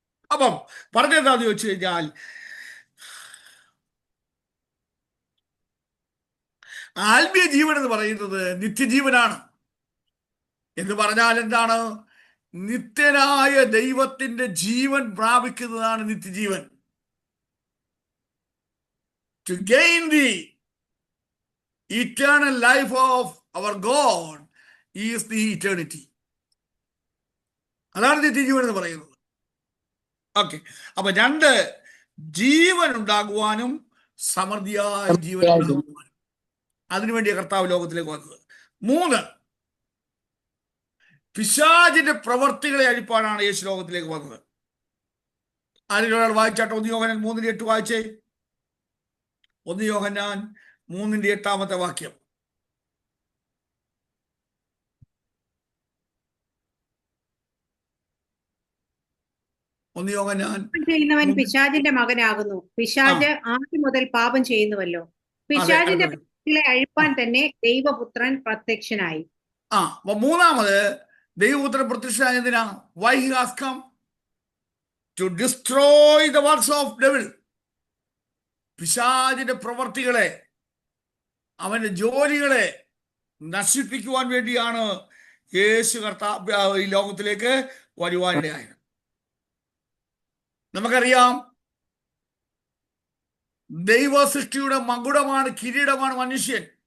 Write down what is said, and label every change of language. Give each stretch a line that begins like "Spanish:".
Malayalam: അപ്പം പറഞ്ഞെന്താന്ന് ചോദിച്ചു കഴിഞ്ഞാൽ, ആത്മീയ ജീവൻ എന്ന് പറയുന്നത് നിത്യജീവനാണ്. എന്ന് പറഞ്ഞാൽ എന്താണ്? നിത്യനായ ദൈവത്തിന്റെ ജീവൻ പ്രാപിക്കുന്നതാണ് നിത്യജീവൻ.
English: To gain the eternal life of our God is the eternity.
Malayalam: അതാണ് നിത്യജീവൻ എന്ന് പറയുന്നത്. ഓക്കെ, അപ്പൊ രണ്ട്, ജീവൻ ഉണ്ടാകുവാനും സമൃദ്ധിയായ ജീവൻ ഉണ്ടാകുവാനും അതിനുവേണ്ടി കർത്താവ് ലോകത്തിലേക്ക് വന്നത്. മൂന്ന്, പിശാചിന്റെ പ്രവർത്തികളെ അഴിപ്പാനാണ് യേശു ലോകത്തിലേക്ക് വന്നത്. ആരെങ്കിലും ഒരാൾ വായിച്ചാട്ടോ? 1 യോഹന്നാൻ 3:8 വായിച്ചേ. 1 യോഹന്നാൻ 3:8 വാക്യം. പാപം ചെയ്യുന്നവൻ പിശാചിന്റെ മകനാകുന്നു. പിശാച് ആദ്യം മുതൽ പാപം ചെയ്യുന്നുവല്ലോ. പിശാചിന്റെ പ്രവൃത്തികളെ അഴിപ്പാൻ തന്നെ ദൈവപുത്രൻ പ്രത്യക്ഷനായി. അപ്പൊ മൂന്നാമത്, ദൈവപുത്രൻ പ്രത്യക്ഷനായ എന്തിനാ?
English: Why he has come? To destroy the works of devil.
Malayalam: പിശാചിന്റെ പ്രവർത്തികളെ, അവന്റെ ജോലികളെ നശിപ്പിക്കുവാൻ വേണ്ടിയാണ് യേശു കർത്താവ് ഈ ലോകത്തിലേക്ക് വരുവാനിടയായത്. നമുക്കറിയാം, ദൈവ സൃഷ്ടിയുടെ മകുടമാണ്, കിരീടമാണ് മനുഷ്യൻ.